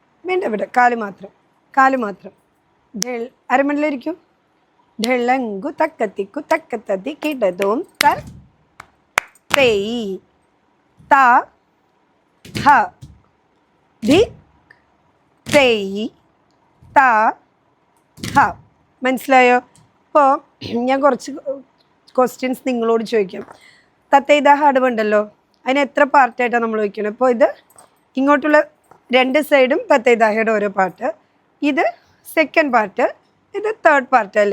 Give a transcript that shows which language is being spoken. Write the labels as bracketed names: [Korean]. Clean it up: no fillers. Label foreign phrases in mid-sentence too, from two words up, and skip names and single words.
[Malayalam] വേണ്ട ഇവിടെ കാല് മാത്രം, കാല് മാത്രം. അരമണിലിരിക്കും. ढलंगु तक्कतिकु तक्कतदि किडदोम कर तेई ता ह धि तेई ता ഹ. മനസ്സിലായോ? അപ്പോൾ ഞാൻ കുറച്ച് ക്വസ്റ്റ്യൻസ് നിങ്ങളോട് ചോദിക്കാം. തത്തൈദാഹ അടവുണ്ടല്ലോ, അതിന് എത്ര പാർട്ടായിട്ടാണ് നമ്മൾ വയ്ക്കുന്നത്? അപ്പോൾ ഇത് ഇങ്ങോട്ടുള്ള രണ്ട് സൈഡും തത്തൈദാഹയുടെ ഓരോ പാർട്ട്, ഇത് [English] second part, [Malayalam] ഇത് [English] third part [Malayalam] അല്ലേ.